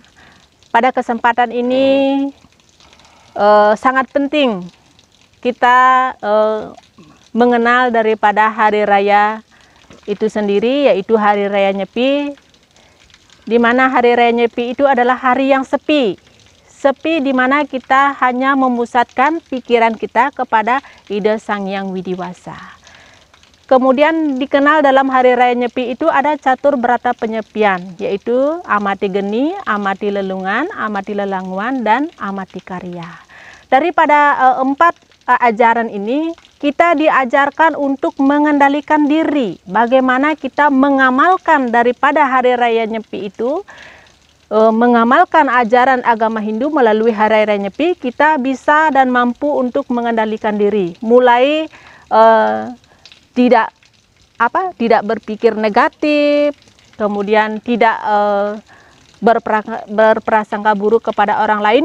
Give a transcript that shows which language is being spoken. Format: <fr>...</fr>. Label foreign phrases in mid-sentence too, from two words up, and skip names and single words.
<id>Pada kesempatan ini sangat penting kita mengenal daripada Hari Raya itu sendiri, yaitu Hari Raya Nyepi, di mana Hari Raya Nyepi itu adalah hari yang sepi. Sepi di mana kita hanya memusatkan pikiran kita kepada Ida Sang Hyang Widi Wasa. Kemudian dikenal dalam Hari Raya Nyepi itu ada</id> <ban>catur berata penyepian,</ban> <id>yaitu</id> <ban>amati geni, amati lelungan, amati lelanguan, dan amati karya.</ban> <id>Daripada 4 ajaran ini, kita diajarkan untuk mengendalikan diri. Bagaimana kita mengamalkan daripada Hari Raya Nyepi itu mengamalkan ajaran agama Hindu melalui Hari Raya Nyepi, kita bisa dan mampu untuk mengendalikan diri, mulai tidak berpikir negatif, kemudian tidak berprasangka buruk kepada orang lain.</id>